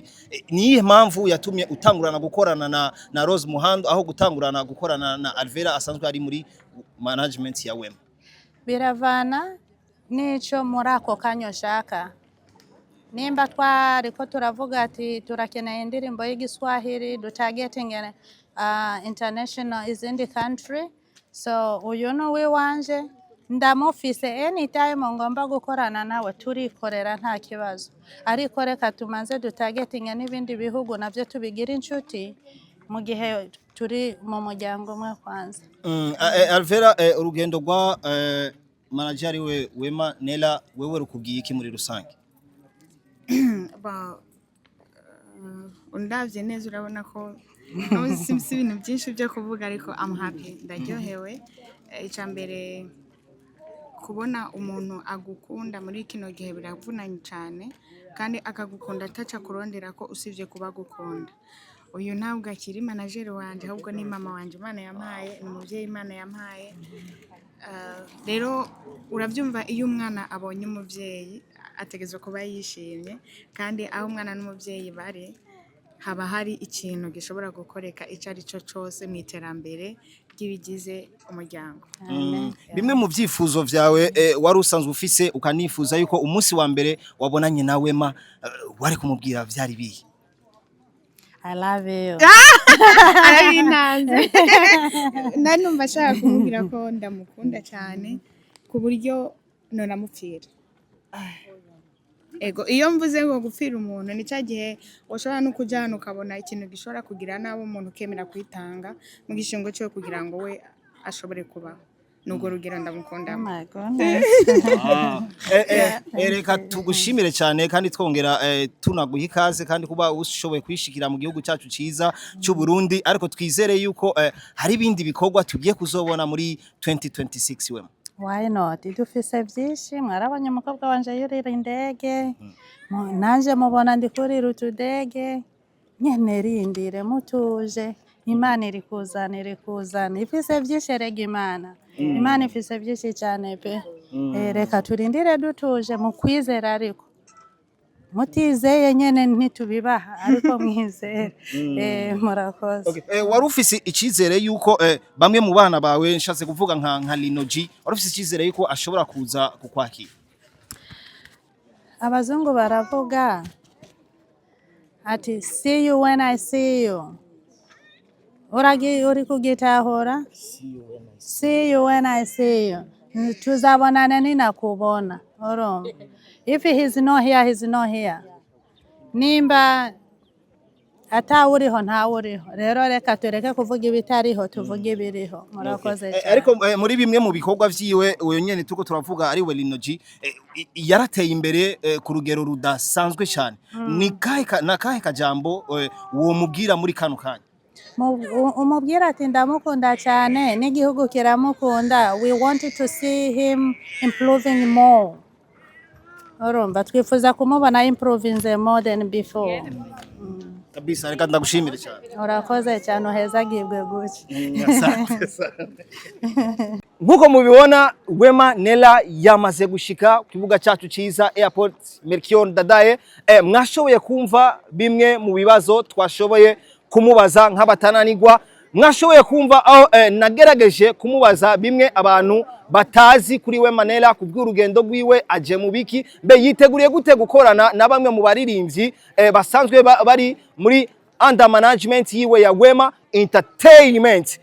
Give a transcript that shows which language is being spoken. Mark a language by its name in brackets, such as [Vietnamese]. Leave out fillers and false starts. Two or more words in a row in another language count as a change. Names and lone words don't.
[Rundi] Niyihe mpamvu yatumye utangurana gukorana na Rose Muhando aho gutangurana gukorana na Alvera asanzwe ari muri management ya Wema? Biravana nico muri ako kanyo shaka. Nimba twariko turavuga ati turakeneye indirimbo y'Igiswahili, dutargeting international izindi country, so uyu no we wanje ndamufise anytime ngomba gukorana nawe turikorera nta kibazo, ariko reka tumanze dutargeting n'ibindi bihugu navyo tubigira inshuti mu gihe turi mu muryango umwe kwanza. Alvera, urugendo rwa manager we Wema Nella wewe rukugiye iki muri rusange? Undavye neza urabona ko si ibintu byinshi byo kuvuga, ariko [English] I'm happy, [Rundi] ndaryohewe. Icya mbere kubona umuntu agukunda muri kino gihe biravunanye cyane kandi akagukunda ataca kurondera ko usibye kuba agukunda. Uyu ntabwo akiri manager wanje ahubwo ni mama wanje Imana yampaye, ni umubyeyi Imana yampaye. Rero urabyumva iyo umwana abonye umubyeyi ategerezwa kuba yishimye, kandi aho umwana n'umubyeyi bari haba hari ikintu gishobora gukoreka icyo ari cyo cyose mu iterambere ry'ibigize umuryango. Bimwe mu byifuzo vyawe wari usanzwe ufise ukanifuza yuko umunsi wa mbere wabonanye na Wema wari kumubwira vyari bihe? [English] I love you. [Rundi] Arabinanze. Nanumva ashaka kumubwira ko ndamukunda cyane ku buryo nonamupfira. Ego iyo mvuze ngo gupfira umuntu ni cya gihe ushobora no kujya hano ukabona ikintu gishobora kugira nabo umuntu ukemera kwitanga mu gishingo cyo kugira ngo we ashobore kubaho. Nubwo rugero ndamukunda. [English] Oh my goodness. [Rundi] Reka tugushimire cyane kandi twongera tunaguha ikaze kandi kuba ushoboye kwishikira mu gihugu cyacu ciza cy'u Burundi, ariko twizere yuko hari ibindi bikorwa tugiye kuzobona muri 2026 Wema. [English] Why not? [Rundi] Dufise byinshi, mwarabonye umukobwa wanje yurira indege, nanje mubona ndi kurira utudege, nyene rindire mutuje, Imana iri kuzana, ifise byinshi rega Imana. Imana ifise byinshi cyane pe. Reka turindire dutuje mu kwizera, ariko mutizeye nyene ntitubibaha, ariko mwizere. Murakoze. Wari ufise icyizere yuko bamwe mu bana bawe nshatse kuvuga nka Lino G, wari ufise icyizere yuko ashobora kuza kukwakira? Abazungu baravuga ati [English] see you when I see you. [Rundi] Uri kugitahura? [English] See you when I see you. [Rundi] Tuzabonana ninakubona. Urumva? [English] If he's not here, he's not here. [Rundi] Nimba atawuriho ntawuriho. Rero reka tureke kuvuga ibitariho, tuvuge ibiriho. Murakoze cyane. Ariko muri bimwe mu bikorwa vyiwe uyo nyene tuko turavuga ari we Lino G, yarateye imbere ku rugero rudasanzwe cyane. Ni kahe kajambo uwo mubwira muri kano kanya? Umubwira ati ndamukunda cyane, n'igihugu kiramukunda. [English] We wanted to see him improving more. [Rundi] Urumva twifuza kumubona [English] improving more than before. [Rundi] Kabisa, reka ndagushimire cyane. Urakoze cyane, uheza gibwe guki. Nkuko mubibona Wema Nella yamaze gushika ku kibuga cyacu ciza Airport Melchior Ndadaye. Mwashoboye kumva bimwe mu bibazo twashoboye kumubaza nk'abatananirwa, mwashoboye kumva aho nagerageje kumubaza bimwe abantu batazi kuri Wema Nella ku bw'urugendo rwiwe aje mu biki, mbe yiteguriye gute gukorana na bamwe mu baririmbyi basanzwe bari muri [English] under management [Rundi] yiwe ya Wema Entertainment.